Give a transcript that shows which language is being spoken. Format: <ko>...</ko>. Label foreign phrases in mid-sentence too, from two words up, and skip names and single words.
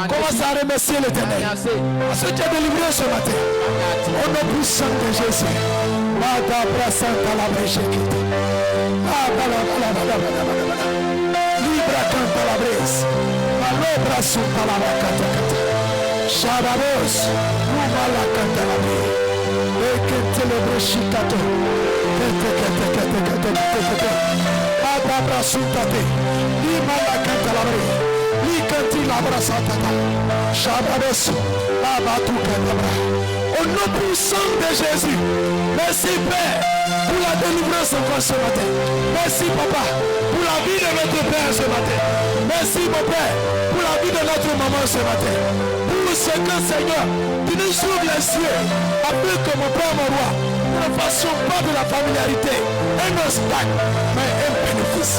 <fr>Commence à remercier l'Éternel. Parce que tu es délivré ce matin. Au nom puissant de Jésus. Libra canta la brisa. Malobra sutta la vacata. Shababos, Lumala Cantalabri, Eketelebre Shikato, Ababra Sutate, Limala Cantalabri, Likanti Labra Satata, Shababos, Abatu Cantabra. Au nom puissant de Jésus, merci Père pour la délivrance encore ce matin. Merci Papa pour la vie de notre Père ce matin. Merci mon Père pour la vie de notre maman ce matin. Pour ce que Seigneur, tu nous ouvres les cieux afin que mon Père, mon roi, nous ne fassions pas de la familiarité un obstacle, mais un bénéfice.</fr>